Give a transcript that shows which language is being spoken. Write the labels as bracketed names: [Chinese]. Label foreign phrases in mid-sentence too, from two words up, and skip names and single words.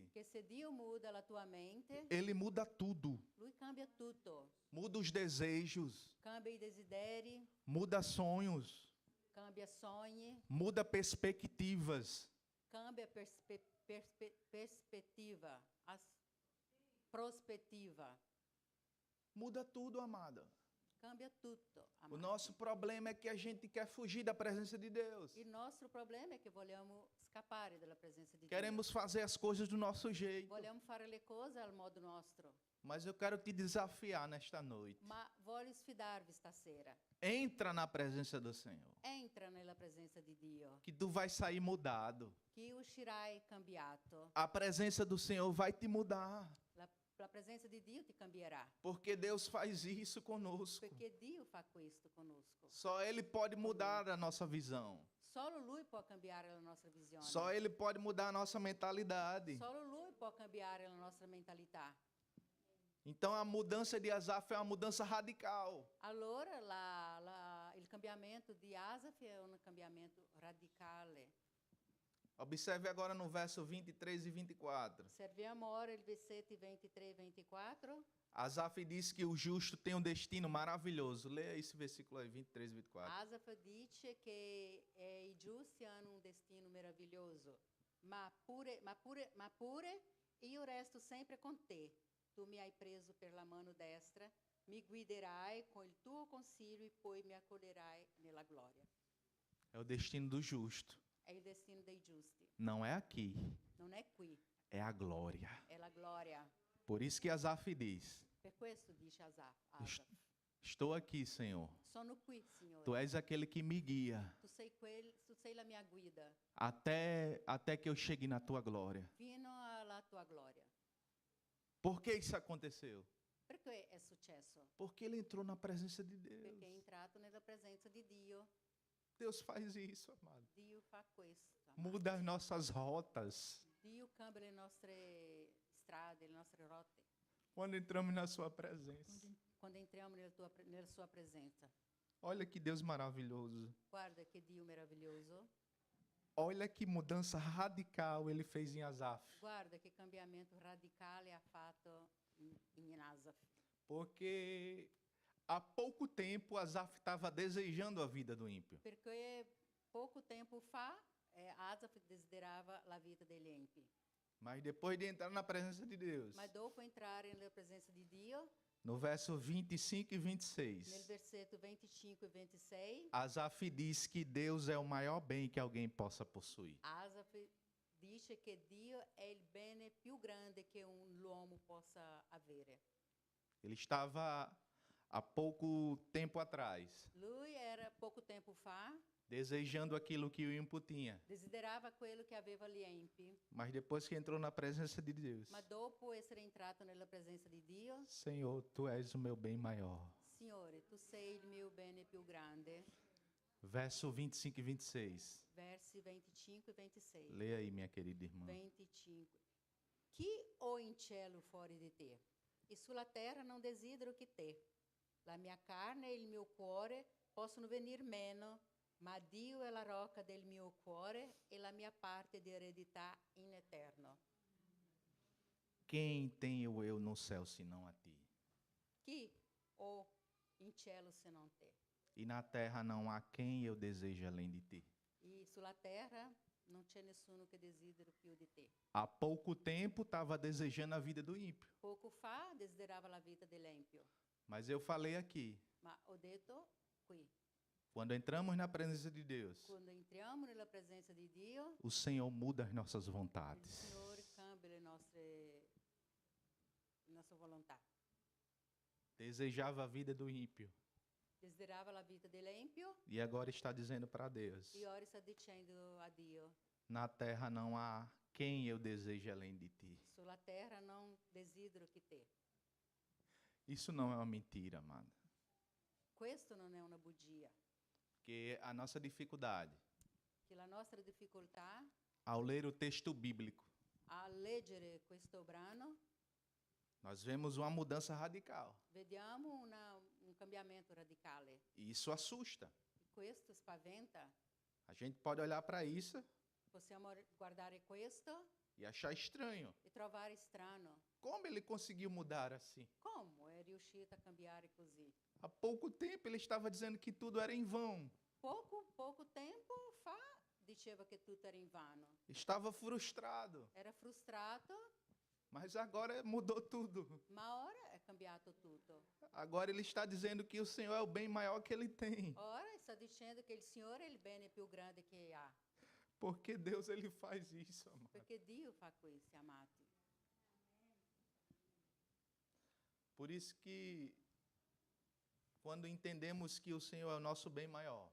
[Italian] Che se Dio muda la tua mente, [Portuguese] Ele muda tudo. [Italian] Lui cambia tutto. [Portuguese] Muda os desejos, [Italian] Cambia i desideri, [Portuguese] muda sonhos, [Italian] cambia sogni, [Portuguese] muda perspectivas. [Italian] cambia perspettiva, prospettiva. [Portuguese] Muda tudo, amada. [Italian] Cambia tutto. [Portuguese] O amado. nosso problema é que a gente quer fugir da presença de Deus. [Italian] Il nostro problema è che vogliamo scappare dalla presenza di [Portuguese] Queremos fazer as coisas do nosso [Italian] Dio. [Portuguese] jeito. [Italian] Vogliamo fare le cose al modo nostro. [Portuguese] Mas eu quero te desafiar nesta noite. [Italian] Ma voglio sfidarvi stasera. [Portuguese] Entra na presença do Senhor, [Italian] Entra nella presenza di Dio, [Portuguese] que tu vai sair mudado. [Italian] che uscirai cambiato. [Portuguese] A presença do Senhor vai te mudar, [Italian] La presenza di Dio ti cambierà, [Portuguese] porque Deus faz isso conosco. [Italian] perché Dio fa questo conosco. [Portuguese] Só Ele pode mudar a nossa visão. [Italian] Solo Lui può cambiare la nostra visione. [Portuguese] Só Ele pode mudar a nossa mentalidade. [Italian] Solo Lui può cambiare la nostra mentalità. [Portuguese] Então a mudança de Asaf é uma mudança radical. [Italian] Allora il cambiamento di Asaf è un cambiamento radicale. [Portuguese] Observe agora no verso 23 e 24. [Italian] Osserviamo ora il versetti 23 e 24. [Portuguese] Asaf diz que o justo tem um destino maravilhoso. Leia esse versículo aí, 23 e 24. [Italian] Asaf dice che i giusti hanno un destino meraviglioso, ma pure io resto sempre con te. Tu mi hai preso per la mano destra, mi guiderai con il tuo consiglio e poi mi accoglierai nella gloria. [Portuguese] É o destino do justo. [Italian] È il destino dei giusti. [Portuguese] Não é aqui, [Italian] Non è qui, [Portuguese] é a glória. [Italian] è la gloria. [Portuguese] Por isso que Asaf diz: [Italian] Per questo dice Asaf. [Portuguese] Estou aqui, Senhor. [Italian] Sono qui, Signore. [Portuguese] Tu és aquele que me guia [Italian] Tu sei la mia guida [Portuguese] até que eu chegue na tua glória. [Italian] fino alla tua gloria. [Portuguese] Por que isso aconteceu? [Italian] Perché è successo? [Portuguese] Porque ele entrou na presença de [Italian] Perché è [Portuguese] Deus. [Italian] entrato nella presenza di Dio. [Portuguese] Deus faz isso, amado. [Italian] Dio fa questo. [Portuguese] amado. Muda as nossas rotas [Italian] Dio cambia le nostre strade, le nostre rotte. [Portuguese] quando entramos na sua presença. [Italian] Quando entriamo nella sua presenza. [Portuguese] Olha que Deus maravilhoso. [Italian] Guarda che Dio meraviglioso. [Portuguese] Olha que mudança radical ele fez em Asaf. [Italian] Guarda che cambiamento radicale ha fatto in Asaf. [Portuguese] Porque há pouco tempo Asaf estava desejando a vida do ímpio. [Italian] Perché poco tempo fa Asaf desiderava la vita degli empi. [Portuguese] Mas depois de entrar na presença de Deus, [Italian] Ma dopo entrare nella presenza di Dio, [Portuguese] no verso 25 e [Italian] nel 26, versetto 25 e 26, [Portuguese] Asaf diz que Deus é o maior bem que alguém possa possuir. [Italian] Asaf dice che Dio è il bene più grande che l'uomo possa avere. [Portuguese] Ele estava há pouco tempo atrás [Italian] Lui era pouco tempo fa, [Portuguese] desejando aquilo que o ímpio tinha, [Italian] desiderava quello che aveva gli empi, [Portuguese] mas depois que entrou na presença de Deus, [Italian] ma dopo essere entrato nella presenza di Dio, [Portuguese] Senhor, tu és o meu bem maior. [Italian] Signore, tu sei il mio bene più grande. [Portuguese] Verso 25 e 26. [Italian] Versi 25 e 26. [Portuguese] Leia aí, minha querida irmã. 25. [Italian] Chi ho in cielo fuori di te? E sulla terra non desidero che te. La mia carne e il mio cuore possono venir meno, ma Dio è la rocca del mio cuore e la mia parte di eredità in eterno. [Portuguese] Quem tenho eu no céu senão a ti? [Italian] Chi ho in cielo se non te? [Portuguese] E na terra não há quem eu deseje além de ti. [Italian] E sulla terra non c'è nessuno che desidero più di te. [Portuguese] Há pouco tempo estava desejando a vida do ímpio. [Italian] Poco fa desiderava la vita dell'empio, [Portuguese] Mas eu falei aqui, [Italian] ma ho detto qui, [Portuguese] quando entramos na presença de Deus, [Italian] quando entriamo nella presenza di Dio, [Portuguese] o Senhor muda as nossas [Italian] il [Portuguese] vontades. [Italian] Signore cambia le nostre volontà. [Portuguese] Desejava a vida do ímpio [Italian] Desiderava la vita dell'empio [Portuguese] e agora está dizendo para Deus: [Italian] e ora sta dicendo a Dio, [Portuguese] na terra não há quem eu deseje além de ti. [Italian] sulla terra non desidero che te. [Portuguese] Isso não é uma mentira, amada. [Italian] Questo non è una bugia, [Portuguese] Porque a nossa dificuldade [Italian] che la nostra difficoltà [Portuguese] ao ler o texto bíblico, [Italian] a leggere questo brano, [Portuguese] nós vemos uma mudança radical. [Italian] vediamo un cambiamento radicale. [Portuguese] E isso assusta. [Italian] Questo spaventa. [Portuguese] A gente pode olhar para isso [Italian] Possiamo guardare questo [Portuguese] e achar estranho. [Italian] e trovare strano. [Portuguese] Como ele conseguiu mudar assim? [Italian] Come è riuscito a cambiare così? [Portuguese] Há pouco tempo ele estava dizendo que tudo era em vão. [Italian] Poco tempo fa diceva che tutto era invano. [Portuguese] Estava frustrado. [Italian] Era frustrato, [Portuguese] Mas agora mudou tudo. [Italian] ma ora è cambiato tutto. [Portuguese] Agora ele está dizendo que o Senhor é o bem maior que ele tem. [Italian] Ora sta dicendo che il Signore è il bene più grande che ha, [Portuguese] Porque Deus ele faz isso, amado. [Italian] perché Dio fa questo, amati. [Portuguese] Por isso que quando entendemos que o Senhor é o nosso bem maior,